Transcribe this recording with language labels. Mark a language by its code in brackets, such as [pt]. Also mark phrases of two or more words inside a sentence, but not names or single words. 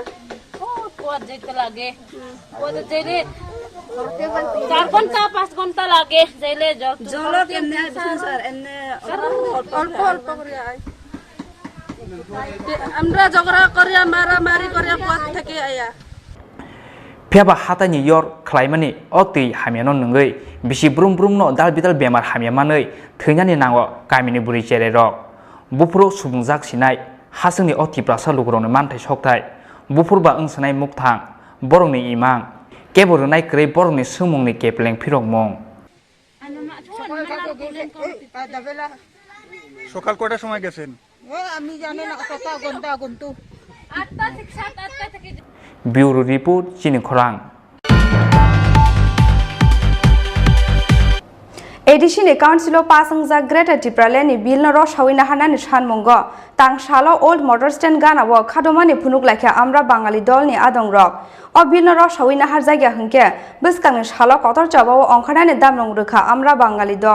[bn] কুয়ার যেতে লাগে কুয়ার যেতে 4 ঘন্টা 5 ঘন্টা লাগে যাইলে জলের এমনি স্যার এমনি অল্প করে আয় আমরা ঝগড়া করিয়া মারামারি করিয়া কুয়ার থেকে আয়া [trp] phiaba hatani yor khlaimani o tui hamiano nungoi bisi brum brum no dal bidal bemar hamiamanoi theinani nango kamini buri chere rok bufuro subungjak sinai hasungni o Tripura salugrongni manthai sokthai bufurba ongsanai mukthang borongni imang keborunai krei borongni sumungni kepleng phirokmong [bn] সকাল কয়টার সময় গেছেন আমি জানি না কত ঘন্টা কিন্তু 8টা থেকে 7-8টা থেকে [trp] Bureau Report chini khorang Edisini Council pasangja Greater Tripura ni bill no roshawina hanani shanmongo tang shalo [en] old motor stand [trp] gana wo khadomani phunuk laikha amra bangali dol ni adong rok o bill no roshawina har jagya hingke biskang shalo kotor chabawo ongkhanani damrong rukha amra bangali dol